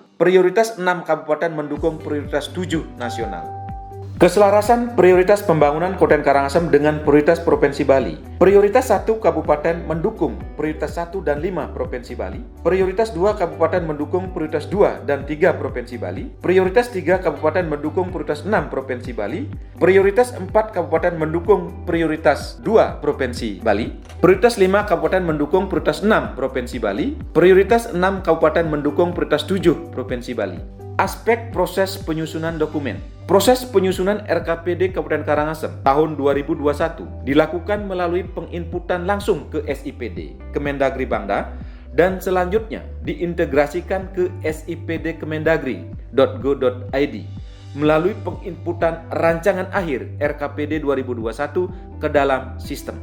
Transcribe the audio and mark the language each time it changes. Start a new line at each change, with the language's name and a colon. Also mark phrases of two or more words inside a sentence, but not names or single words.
Indonesian: Prioritas 6 Kabupaten mendukung prioritas 7 nasional. Keselarasan prioritas pembangunan Kabupaten Karangasem dengan prioritas Provinsi Bali. Prioritas 1 Kabupaten mendukung prioritas 1 dan 5 Provinsi Bali. Prioritas 2 Kabupaten mendukung prioritas 2 dan 3 Provinsi Bali. Prioritas 3 Kabupaten mendukung prioritas 6 Provinsi Bali. Prioritas 4 Kabupaten mendukung prioritas 2 Provinsi Bali. Prioritas 5 Kabupaten mendukung prioritas 6 Provinsi Bali. Prioritas 6 Kabupaten mendukung prioritas 7 Provinsi Bali. Aspek proses penyusunan dokumen. Proses penyusunan RKPD Kabupaten Karangasem tahun 2021 dilakukan melalui penginputan langsung ke SIPD Kemendagri Bangda dan selanjutnya diintegrasikan ke sipdkemendagri.go.id melalui penginputan rancangan akhir RKPD 2021 ke dalam sistem.